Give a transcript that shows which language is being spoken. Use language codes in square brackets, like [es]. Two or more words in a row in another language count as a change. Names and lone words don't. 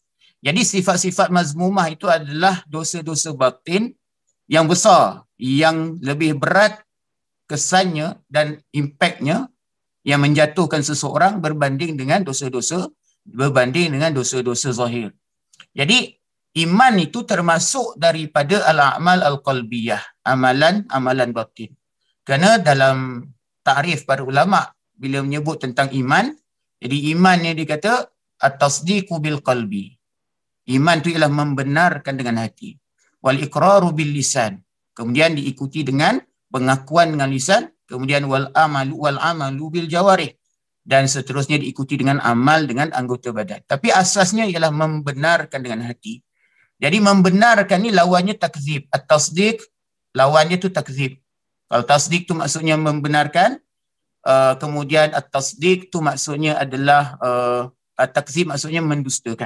[ms] Jadi sifat-sifat mazmumah itu adalah dosa-dosa batin yang besar, yang lebih berat kesannya dan impaknya yang menjatuhkan seseorang berbanding dengan dosa-dosa zahir. Jadi iman itu termasuk daripada [ar] الأعمال القلبية, [ms] amalan batin. Kerana dalam takrif para ulama bila menyebut tentang iman, jadi iman ni dikata [ar] التصديق بالقلب. [ms] Iman itu ialah membenarkan dengan hati. [ar] والإقرار باللسان. [ms] Kemudian diikuti dengan pengakuan dengan lisan, kemudian [ar] والعمل بالجوارح, [ms] dan seterusnya diikuti dengan amal dengan anggota badan. Tapi asasnya ialah membenarkan dengan hati. Jadi membenarkan ni lawannya takzib. At-tasdiq lawannya tu takzib. Kalau tasdiq tu maksudnya membenarkan, kemudian at-tasdiq tu maksudnya adalah takzib maksudnya mendustakan.